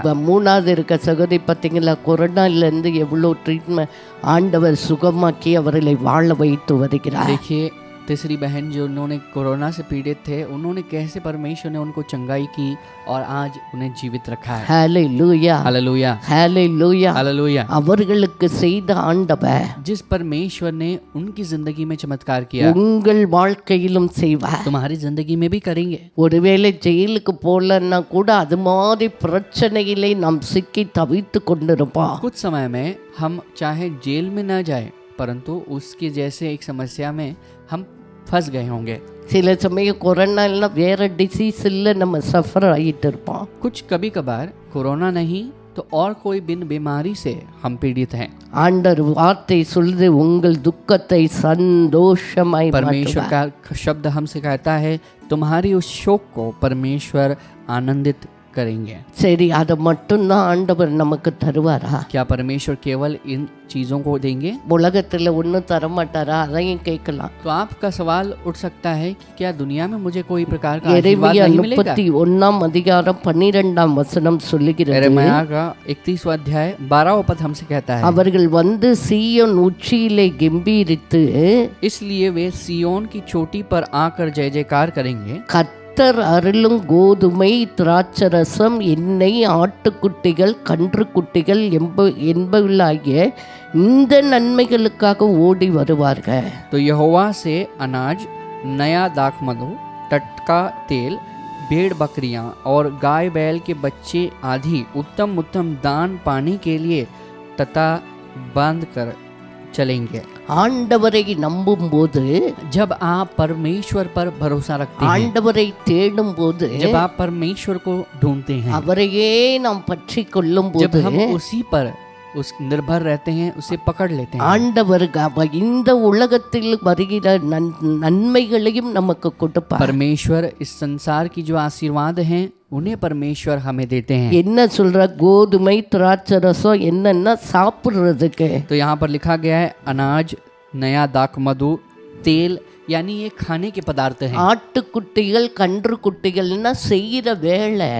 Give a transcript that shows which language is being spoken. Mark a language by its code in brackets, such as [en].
[ta] அந்த மூணாவது இருக்க சகோதரி பார்த்தீங்களா, கொரோனாலேருந்து எவ்வளோ ட்ரீட்மெண்ட் ஆண்டவர் சுகமாக்கி அவர்களை வாழ வைத்து வருகிறார். [hi] देखिए तीसरी बहन जो उन्होंने कोरोना से पीड़ित थे, उन्होंने कैसे परमेश्वर ने उनको चंगाई की और आज उन्हें जीवित रखा है। [ta] ஹல்லேலூயா, [hi] हालेलुया, [ta] ஹல்லேலூயா. [hi] हालेलुया। [ta] அவர்களுக்கு செய்த ஆண்டவர் [hi] जिस परमेश्वर ने उनकी जिंदगी में चमत्कार किया, [ta] உங்கள் வாழ்க்கையிலும் செய்வார். [hi] तुम्हारी जिंदगी में भी करेंगे। [ta] ஒருவேளை ஜெயிலுக்கு போகலன்னா கூட அது மாதிரி பிரச்சனையிலே நாம் சிக்கி தவித்து கொண்டிருப்போம். [hi] कुछ समय में हम चाहे जेल में ना जाए, परंतु उसके जैसे एक समस्या में हम फंस गए होंगे। [ta] சில சமயம் கொரோனா எல்லாம் வேற டிசீஸ் இல்லை நம்ம சஃபர் ஆகிட்டு இருப்போம். [hi] कुछ कभी कभार कोरोना नहीं तो और कोई बिन बीमारी से हम पीड़ित हैं। [ta] ஆண்டவர் வார்த்தை சொல்லுது உங்கள் துக்கத்தை சந்தோஷமாய் [hi] परमेश्वर [ta] மாற்றுவார். [hi] का शब्द हमसे कहता है तुम्हारी उस शोक को परमेश्वर आनंदित करेंगे। [ta] சரி, அதை மட்டும்தான் ஆண்டவர் நமக்கு தருவாரா? [hi] क्या परमेश्वर केवल इन चीजों को देंगे? [ta] உலகத்துல ஒன்றும் தரமாட்டாரா? அதையும் கேட்கலாம். [hi] तो आपका सवाल उठ सकता है कि क्या दुनिया में मुझे कोई प्रकार का आशीर्वाद [ta] எரேமியா [hi] नहीं मिलेगा? [ta] 31 அதிகாரம் 12 வசனம் சொல்லுகிறது, [hi] यिर्मयाह का 31वां अध्याय 12वां पद हमसे कहता है, [ta] அவர்கள் வந்து சீயோன் உச்சியிலே கெம்பீரித்து [hi] इसलिए वे सियोन की चोटी पर आकर जय जयकार करेंगे। [ta] கர்த்தர் அருளும் கோதுமை திராட்சரசம் எண்ணெய் ஆட்டுக்குட்டிகள் கன்றுக்குட்டிகள் என்பவர்களாகிய இந்த நன்மைகளுக்காக ஓடி வருவார்கள். [hi] तो यहोवा से अनाज, नया दाखमधु, टटका तेल, भेड़ बकरियां और गाय बैल के बच्चे आदि उत्तम उत्तम दान पाने के लिए तथा बांध कर चलेंगे। [ta] ஆண்டவரை நம்பும் போது, [hi] जब आप परमेश्वर पर भरोसा रखते हैं, [ta] ஆண்டவரை தேடும் போது, [hi] जब आप परमेश्वर को ढूंढते हैं, [ta] அவரையே நாம் பற்றி கொள்ளும் [hi] जब [ta] போது [hi] हम उसी पर उस निर्भर रहते हैं, उसे पकड़ लेते हैं, [ta] ஆண்டவர் இந்த உலகத்தில் வருகிற நன்மைகளையும் நமக்கு கொடுப்பார். [hi] परमेश्वर इस संसार की जो आशीर्वाद हैं उन्हें परमेश्वर हमें देते हैं। [ta] என்ன சொல்ற? கோதுமை திராட்சரசம் என்னன்னா சாப்பிடுறதுக்கு. [hi] तो यहाँ पर लिखा गया है अनाज, नया दाखमधु, तेल, यानी ये खाने के पदार्थ हैं। [ta] ஆட்டுக்குட்டிகள் கன்றுக்குட்டிகள்னா செய்யற வேலை.